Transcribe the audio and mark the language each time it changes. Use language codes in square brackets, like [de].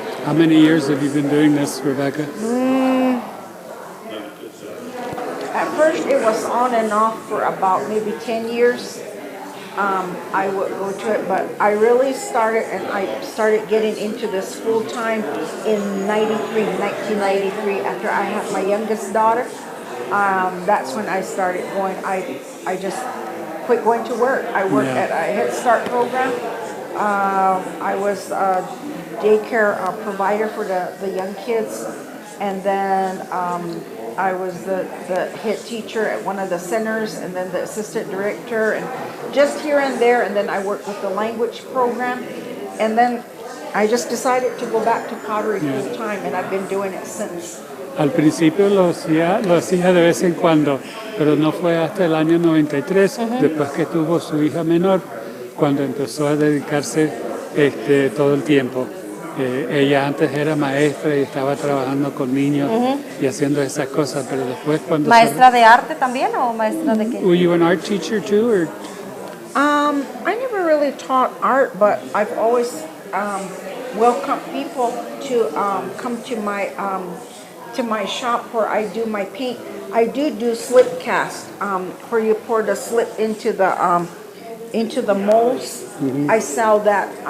[en] How many years have you been doing this, Rebecca? At first, it was on and off for about maybe 10 years. I would go to it, but I really started, and I started getting into this full time in 1993, after I had my youngest daughter. That's when I started going. I just quit going to work. I worked Yeah. at a Head Start program. I was a daycare provider for the young kids, and then I was the head teacher at one of the centers, and then the assistant director, and just here and there, and then I worked with the language program, and then I just decided to go back to pottery full time, and I've been doing it since. [es] Al principio lo hacía de vez en cuando, pero no fue hasta el año 93, después que tuvo su hija menor, cuando empezó a dedicarse todo el tiempo. Ella antes era maestra y estaba trabajando con niños y haciendo esas cosas, pero después cuando... ¿Maestra de arte también o maestra de qué? [en] Were you an art teacher too, or? I never really taught art, but I've always welcomed people to come to my shop where I do my paint. I do slip cast, where you pour the slip into the molds. I sell that.